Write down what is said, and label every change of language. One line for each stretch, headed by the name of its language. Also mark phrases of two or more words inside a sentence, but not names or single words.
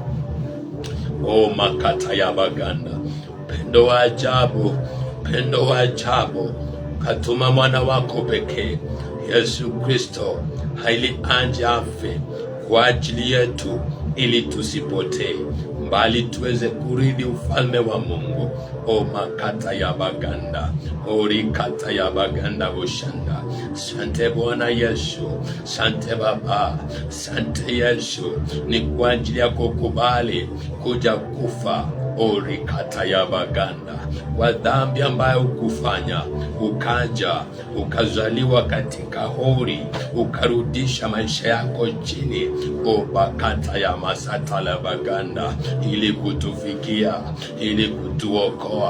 Swahili: Makata ya baganda, pendo wa ajabu, pendo wa ajabu. Katuma mwana wako pekee Yesu Kristo ili anje afe kwa ajili yetu, ili tusipotee bali tuweze kurithi ufalme wa Mungu. Makata ya baganda, rikata ya baganda bushanda. Sante Bwana Yesu, sante Baba, sante Yesu, ni kwa ajili ya kukubali kuja kufa rikata ya baganda kwa dhambi ambayo ukufanya, ukaja ukazaliwa katika hori, ukarudisha maisha yako chini bakata ya masata la baganda, ili kutufikia, ili kutuokoa.